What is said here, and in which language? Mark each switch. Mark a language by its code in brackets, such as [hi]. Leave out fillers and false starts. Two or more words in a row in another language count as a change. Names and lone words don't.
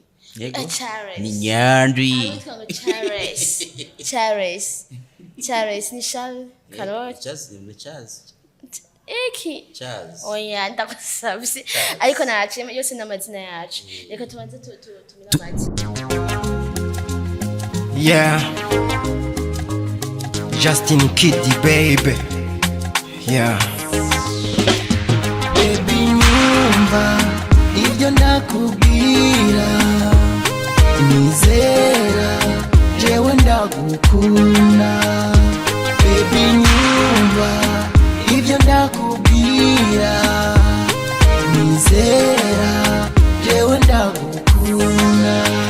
[rn] yego ni Nyandwi Charles ni Charles Karot Charles Eki oya ndagusabye ariko naciye yose n'amazina yacu reka tubanze tumira amazina. [en] Yeah, Justin Kid baby. [rn] Yeah, baby nyumva ibyo ndakubwira nizera jewe ndagukunda. Baby nyumva ibyo ndakubwira nizera jewe ndagukunda.